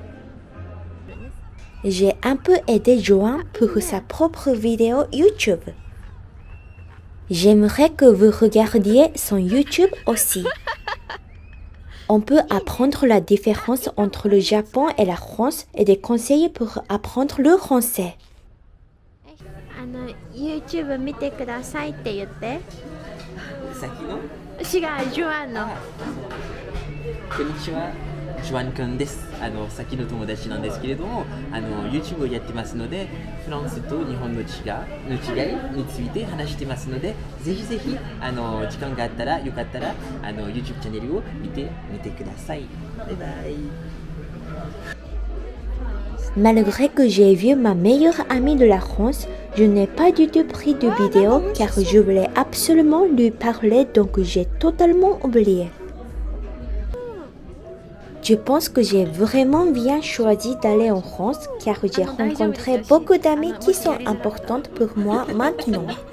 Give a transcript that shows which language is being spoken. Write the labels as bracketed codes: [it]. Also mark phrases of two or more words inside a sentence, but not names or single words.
[fr] J'ai un peu aidé Johan pour sa propre vidéo YouTube. J'aimerais que vous regardiez son YouTube aussi. On peut apprendre la différence entre le Japon et la France et des conseils pour apprendre le français. [ja] YouTube 見てくださいって言って。先の？違う、ジョアンの。こんにちは、ジョアンくんです。先の友達なんですけれども、YouTube をやってますので、フランスと日本の違いについて話してますので、ぜひぜひ時間があったらよかったらYouTube チャンネルを見てみてください。バイバイ。 [fr] Malgré que j'ai vu ma meilleure amie de la France, je n'ai pas du tout pris de vidéo car je voulais absolument lui parler donc j'ai totalement oublié. Je pense que j'ai vraiment bien choisi d'aller en France car j'ai rencontré beaucoup d'amis qui sont importantes pour moi maintenant.